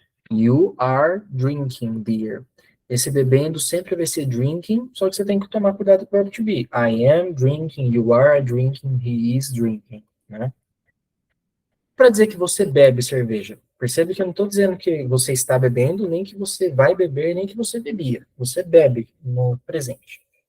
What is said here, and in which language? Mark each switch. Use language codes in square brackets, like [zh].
[en] You are drinking beer. [pt] Esse bebendo sempre vai ser drinking, só que você tem que tomar cuidado com o verbo to be. [en] I am drinking, you are drinking, he is drinking, né? [pt] Para dizer que você bebe cerveja. Percebe que eu não estou dizendo que você está bebendo, nem que você vai beber, nem que você bebia. Você bebe no presente.